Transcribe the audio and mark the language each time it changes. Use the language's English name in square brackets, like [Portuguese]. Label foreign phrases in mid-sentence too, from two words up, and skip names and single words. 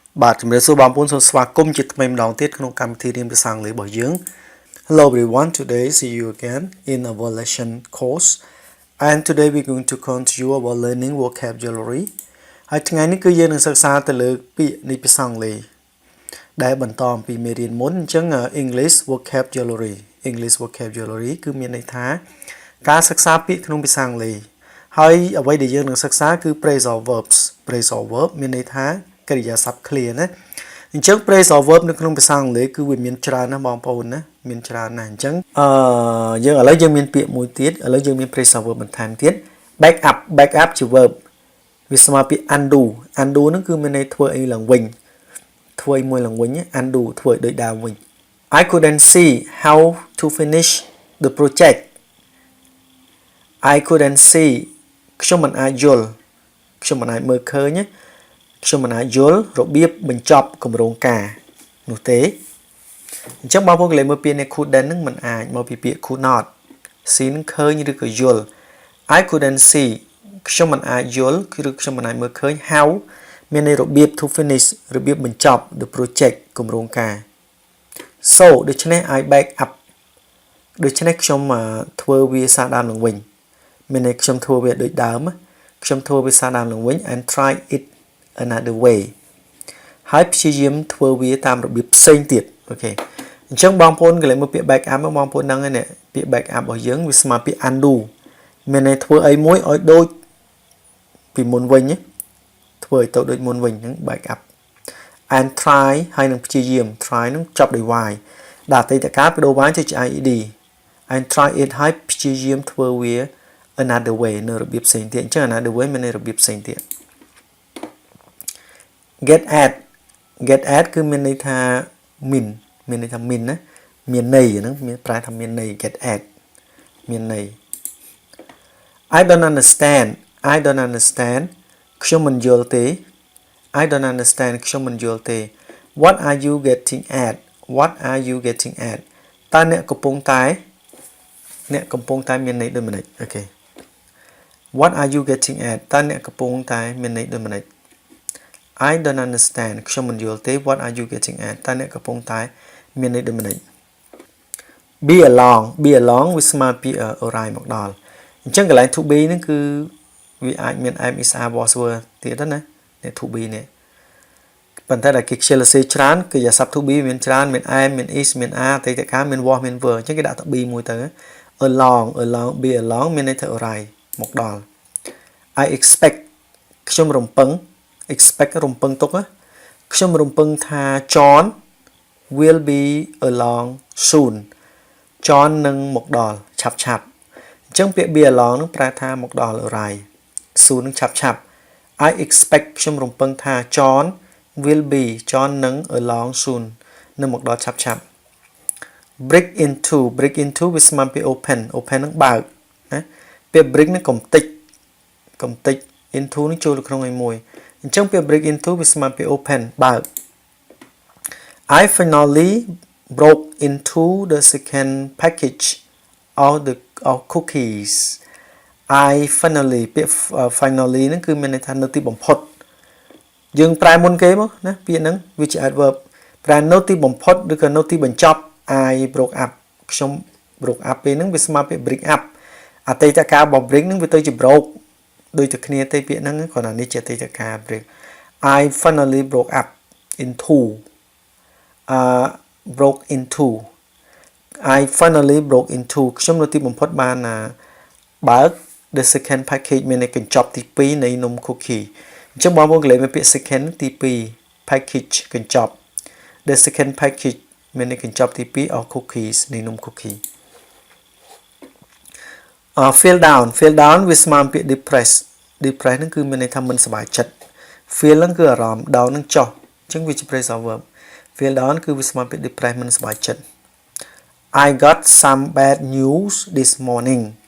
[Khmer] បាទជំរាបសួរបងប្អូនសូមស្វាគមន៍ជាថ្មីម្ដងទៀតក្នុងកម្មវិធីរៀនភាសាអង់គ្លេសរបស់យើង [English] Hello everyone, today see you again in our lesson course and today we're going to continue our learning vocabulary [Khmer] ហើយថ្ងៃ នេះគឺយើងនឹងសិក្សាទៅលើពាក្យនៃភាសាអង់គ្លេសដែលបន្តអំពីមេរៀនមុនអញ្ចឹង [English] English vocabulary [Khmer] គឺមានន័យថាការសិក្សាពាក្យ ក្នុងភាសាអង់គ្លេសហើយអ្វីដែលយើងនឹងសិក្សាគឺ [English] phrasal verbs [Khmer] មានន័យថាកិរិយាសព្ទ clear ណាអញ្ចឹង [English] phrasal verb [Khmer] នៅក្នុងភាសាអង់គ្លេសគឺវាមានច្រើនណាស់បងប្អូនណាមានច្រើនណាស់អញ្ចឹងយើងឥឡូវយើងមានពាក្យមួយទៀតឥឡូវយើងមាន [English] phrasal verb [Khmer] បន្ថែមទៀត [English] back up [Khmer] ជា verb វាស្មើពាក្យ undo ហ្នឹងគឺមានន័យធ្វើអីឡើងវិញធ្វើអីមួយឡើងវិញ undo ធ្វើឲ្យដូចដើមវិញ [English] I couldn't see how to finish the project I couldn't see [Khmer] ខ្ញុំមិនអាចយល់ខ្ញុំមិនអាចមើលឃើញខ្ញុំមិនអាចយល់របៀបបញ្ចប់គម្រោងការនោះទេអញ្ចឹងបងប្អូនកន្លែងមើលពាក្យនេះ couldn't ហ្នឹងមិនអាចមកពីពាក្យ [English] could not see [Khmer] នឹងឃើញឬក៏យល់ [English] I couldn't [Khmer] see ខ្ញុំមិនអាចយល់ឬខ្ញុំមិនអាចមើលឃើញ how មានន័យរបៀប [English] to finish [Khmer] របៀបបញ្ចប់ [English] the project [Khmer] គម្រោងការ so ដូច្នេះ [English] I back up [Khmer] ដូច្នេះខ្ញុំធ្វើវាសារ ដើមឡើងវិញមានន័យខ្ញុំធ្វើវាដូចដើមខ្ញុំធ្វើវាសារដើមឡើងវិញ [English] and try it another way [Khmer] ហើយព្យាយាមធ្វើវាតាមរបៀប ផ្សេងទៀតអូខេអញ្ចឹងបងប្អូនកន្លែងមើលពាក្យ [English] back up [Khmer] បងប្អូនដឹងហើយនេះពាក្យ [English] back up [Khmer] របស់យើងវាស្មើពាក្យ undo មានន័យធ្វើអីមួយឲ្យដូចពីមុនវិញធ្វើឲ្យទៅដូចមុនវិញហ្នឹង [English] back up and try [Khmer] ហើយនឹងព្យាយាម try នឹងចប់ដោយ y ដាក់អតីតកាលបដូរ y ទៅជា ed [English] and try it [Khmer] ហើយព្យាយាមធ្វើវា [English] another way [Khmer] នៅរបៀបផ្សេងទៀតអញ្ចឹង [English] another way [Khmer] មានន័យរបៀបផ្សេងទៀត [English] get at [Khmer] គឺមានន័យថាមានន័យថាណាមានន័យហ្នឹងមានប្រែថាមានន័យ [English] get at [Khmer] មានន័យ [English] I don't understand [Khmer] ខ្ញុំមិនយល់ទេ [English] I don't understand [Khmer] ខ្ញុំមិនយល់ទេ [English] What are you getting at [Khmer] តើអ្នកកំពុងតែមានន័យដូចម្តេចអូខេ [English] What are you getting at [Khmer] តើអ្នកកំពុងតែមានន័យដូចម្តេច [English] I don't understand [Khmer] ខ្ញុំមិនយល់ទេ [English] What are you getting at [Khmer] តើអ្នកកំពុងតែមានន័យដូ ចម្តេច [English] Be along [Khmer] វាស្មើពី orai មកដល់អញ្ចឹងកន្លែង [English] to be [Khmer] ហ្នឹងគឺវាអាចមាន [English] am is are was were [Khmer] ទៀតណានេះ [English] to be [Khmer] នេះប៉ុន្តែដែលគេខ្ជិលសរសេរច្រើនគឺអាស័ព្ទ [English] to be [Khmer] មានច្រើនមាន am មាន is មាន are អតីតកាលមាន was មាន were អញ្ចឹងគេ ដាក់ទៅ be មួយទៅ along [English] be along [Khmer] មានន័យថា orai មកដល់ [English] I expect [Khmer] ខ្ញុំរំពឹង expect រំពឹងទុកខ្ញុំរំពឹងថា [English] John will be along soon [Khmer] John នឹងមកដល់ឆាប់អញ្ចឹងពាក្យ [English] be along [Khmer] នឹងប្រែថាមក ដល់ orai soon នឹងឆាប់ [English] I expect [Khmer] ខ្ញុំរំពឹងថា [English] John will be [Khmer] John នឹង [English] along soon [Khmer] នឹងមកដល់ឆាប់ [English] break into [Khmer] វាស្មើពី open នឹងបើកណាពា ក្យ break នឹងកំតិច into នឹងចូលទៅក្នុងឯមួយអញ្ចឹងពាក្យ [English] break into [Khmer] វាស្មើពី open បើក [English] I finally broke into the second package of cookies I finally [Khmer] ពាក្យ finally ហ្នឹងគឺមានន័យថានៅទីបំផុតយើងប្រែមុនគេមកណាពាក្យហ្នឹងវាជា adverb ប្រែនៅទីបំផុតឬក៏នៅទីបញ្ចប់ [English] I broke up [Khmer] ខ្ញុំ [English] broke up [Khmer] ពេលហ្នឹងវាស្មើពាក្យ [English] break up [Khmer] អតីតកាលរបស់ break ហ្នឹងវាទៅជា broke ដូចតែគ្នាទេពាក្យហ្នឹងគ្រាន់តែនេះជាអតីតកាល [English] break I finally broke up into broke into I finally broke into [Khmer] ខ្ញុំនៅទីបំផុតបានបើក [English] the second package [Khmer] មានន័យកញ្ចប់ទី2នៃនំ cookie អញ្ចឹងបងប្អូនកន្លែងមានពាក្យ second ទី2 package កញ្ចប់ [English] the second package [Khmer] មានន័យកញ្ចប់ទី2 [English] of cookies [Khmer] នៃនំ cookie [English] feel down [Khmer] វាស្មើពាក្យ depressed ហ្នឹងគឺមានន័យថាមិនសប្បាយចិត្ត feel ហ្នឹងគឺអារម្មណ៍ down ហ្នឹងចុះអញ្ចឹងវាជា [English] phrasal verb feel down [Khmer] គឺវាស្មើពាក្យ depressed មិនសប្បាយចិត្ត [English] I got some bad news this morning